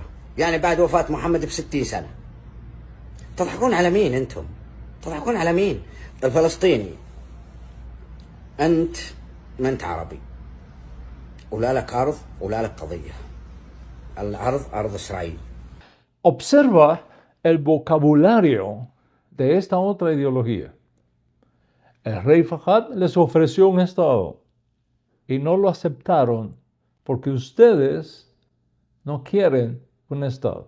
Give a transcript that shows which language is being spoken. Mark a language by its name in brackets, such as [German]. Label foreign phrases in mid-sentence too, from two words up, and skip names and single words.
[Arabic] يعني بعد وفاه محمد ب60 سنه. تضحكون على مين انتم؟ تضحكون على مين؟ الفلسطيني، انت ما انت عربي، ولا لك ارض ولا لك قضيه. الارض ارض اسرائيل. [Spanish] Observa el vocabulario de esta otra ideología. El rey Fahad les ofreció un estado y no lo aceptaron porque ustedes no quieren un estado.